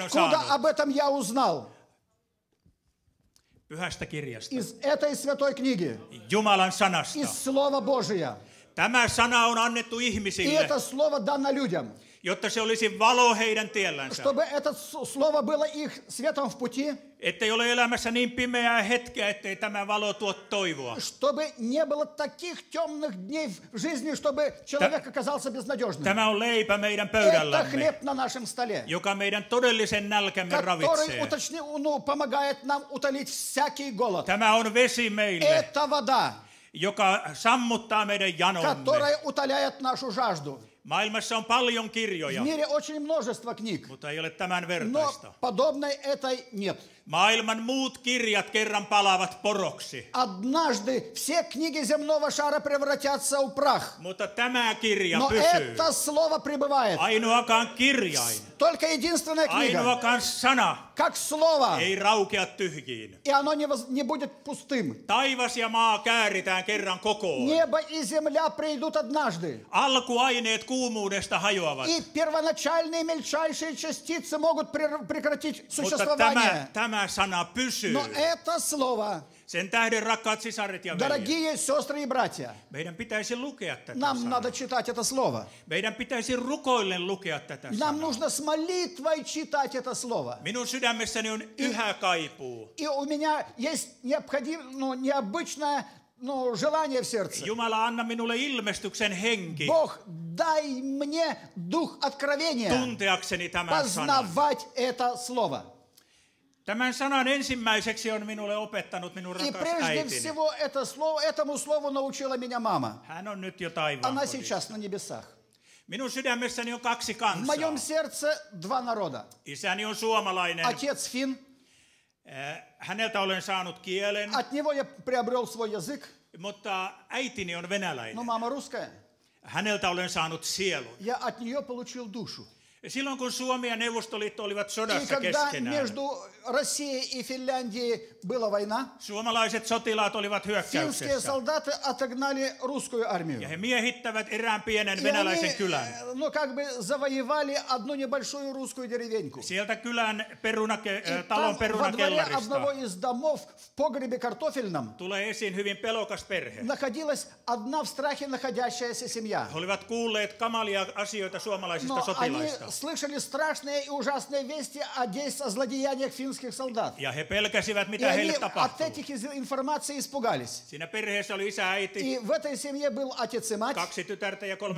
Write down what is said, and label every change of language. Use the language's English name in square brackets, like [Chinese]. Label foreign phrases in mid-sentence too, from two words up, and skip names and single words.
[Russian] Откуда [Finnish] saanut? [Russian] об этом я узнал? [Finnish] Pyhästä kirjasta. [Russian] Из этой святой книги, [Finnish] Jumalan sanasta. [Russian] из Слова Божия. [Finnish] Tämä sana on annettu [Russian] И [Finnish] ihmisille, [Russian] это Слово дано людям, [Finnish] jotta se olisi valo heidän tiellänsä. [Russian] чтобы это Слово было их светом в пути, [Finnish] Ettei ole elämässä niin pimeää hetkeä, ettei tämä valo tuo toivoa. [Russian] чтобы не было таких темных дней в жизни, чтобы человек оказался безнадежным. [Finnish] Tämä on leipä meidän [Russian] Это [Finnish] pöydällämme, [Russian] хлеб на нашем столе, [Finnish] joka meidän todellisen nälkämme [Russian] который [Finnish] ravitsee. [Russian] помогает нам утолить всякий голод. [Finnish] Tämä on vesi meille, [Russian] Это вода, [Finnish] joka sammuttaa meidän janomme. [Russian] которая утоляет нашу жажду. [Finnish] Maailmassa on paljon [Russian] В [Finnish] kirjoja, [Russian] мире очень множество книг, [Finnish] mutta ei ole tämän [Russian] но [Finnish] vertaista. [Russian] подобной этой нет. [Finnish] Maailman muut kirjat kerran palavat poroksi, [Russian] Однажды все книги земного шара превратятся в прах, [Finnish] mutta tämä kirja [Russian] но [Finnish] pysyy. [Russian] это слово пребывает. [Finnish] Ainoakaan kirjain, [Russian] Только единственная книга, [Finnish] ainoakaan sana [Russian] как слово, [Finnish] ei raukea tyhjiin. [Russian] и оно не будет пустым. [Finnish] Taivas ja maa kääritään kerran kokoon. [Russian] Небо и земля придут однажды, [Finnish] Alkuaineet kuumuudesta hajoavat. [Russian] и первоначальные мельчайшие частицы могут прекратить [Finnish] Mutta [Russian] существование. [Finnish] tämä sana pysyy. [Russian] Но это слово [Finnish] Sen tähden, rakkaat sisaret ja veljet, [Russian] Дорогие сестры и братья, [Finnish] meidän pitäisi lukea tätä [Russian] нам [Finnish] sanaa. [Russian] надо читать это слово. [Finnish] Meidän pitäisi rukoillen lukea tätä [Russian] Нам [Finnish] sanaa. [Russian] нужно с молитвой читать это слово. [Finnish] Minun sydämessäni on yhä kaipuu. [Russian] И у меня есть необычное желание в сердце. [Finnish] Jumala, anna minulle ilmestyksen henki [Russian] Бог, дай мне дух откровения [Finnish] tunteakseni tämän sanan. [Russian] познавать это слово. [Finnish] Tämän sanan ensimmäiseksi on minulle opettanut minun [Russian] И [Finnish] rakas [Russian] прежде [Finnish] äitini. [Russian] всего этому слову научила меня мама. [Finnish] Hän on nyt jo taivaan [Russian] Она [Finnish] kodissa. [Russian] сейчас на небесах. [Finnish] Minun sydämessäni on kaksi [Russian] В [Finnish] kansaa. [Russian] моем сердце два народа. [Finnish] Isäni on suomalainen. [Russian] Отец фин, [Finnish] Häneltä olen saanut kielen, [Russian] от него я приобрел свой язык, [Finnish] mutta äitini on venäläinen. [Russian] но мама русская. [Finnish] Häneltä olen saanut sielun. [Russian] Я от нее получил душу. [Finnish] Silloin kun Suomi ja Neuvostoliitto olivat [Russian] И [Finnish] sodassa [Russian] когда [Finnish] keskenään, [Russian] между Россией и Финляндией была война, [Finnish] suomalaiset sotilaat olivat [Russian] финские [Finnish] hyökkäyksessä. [Russian] солдаты отогнали русскую [Finnish] Ja [Russian] армию. [Finnish] he miehittävät erään pienen [Russian] И [Finnish] venäläisen [Russian] они, [Finnish] kylän. [Russian] как бы завоевали одну небольшую русскую деревеньку. [Finnish] Sieltä kylän [Russian] И [Finnish] talon [Russian] там во дворе одного [Finnish] perunakellarista [Russian] из домов в погребе картофельном [Finnish] tulee esiin hyvin pelokas perhe. [Russian] находилась одна в страхе находящаяся семья. [Finnish] He olivat kuulleet kamalia asioita suomalaisista [Russian] Но они [Finnish] sotilaista. [Russian] слышали страшные и ужасные вести о злодеяниях финских солдат. [Finnish] Ja he pelkäsivät, [Russian] И [Finnish] mitä [Russian] они [Finnish] heille [Russian] от [Finnish] tapahtuu. [Russian] этих информаций испугались. [Finnish] Siinä perheessä oli isä, äiti, [Russian] И в этой семье был отец и мать, [Finnish] 2 tytärtä ja 3